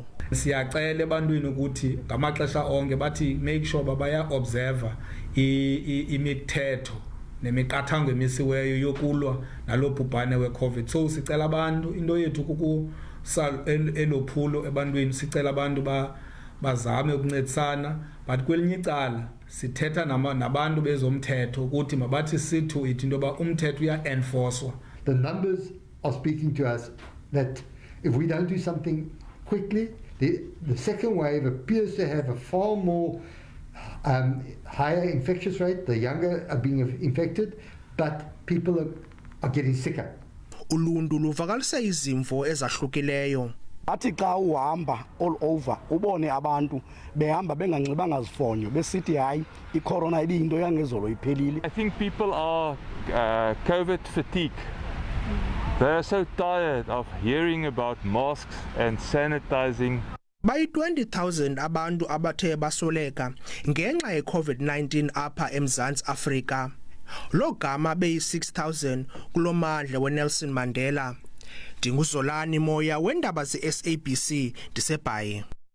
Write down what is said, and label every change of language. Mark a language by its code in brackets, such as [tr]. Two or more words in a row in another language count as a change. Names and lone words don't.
[xh] Siyacela ebantwini ukuthi ngamaxesha onke bathi [en] make sure [xh] baya observe imithetho nemiqathango emisiweyo yokulwa nalobhubhane weCovid. So sicela abantu into yethu kukusala elophulo ebantwini, sicela abantu bazame ukuncedisana, but kwelinye icala sithetha nabantu bezomthetho ukuthi mabathi sithu ithi into yoba umthetho uya-enforcewa. [en] The numbers are speaking to us that if we don't do something quickly, the second wave appears to have a far more higher infectious rate. The younger are being infected, but people are getting sicker. [xh] Uluntu luvakalise izimvo ezahlukileyo. Athi xa uhamba [en] all over [xh] ubone abantu behamba benganxibanga zifonyo besithi hayi iCorona ibiyinto yangezolo iphelile. [en] I think people are COVID fatigue. They are so tired of hearing about masks and sanitizing. [xh] Bayi-20,000 abantu abathe basoleka ngenxa ye-COVID-19 apha eMzantsi Afrika. Lo gama beyi-6,000 kulo mmandla weNelson Mandela. Ndinguzolani Moya weendaba ze-SABC ndiseBhayi.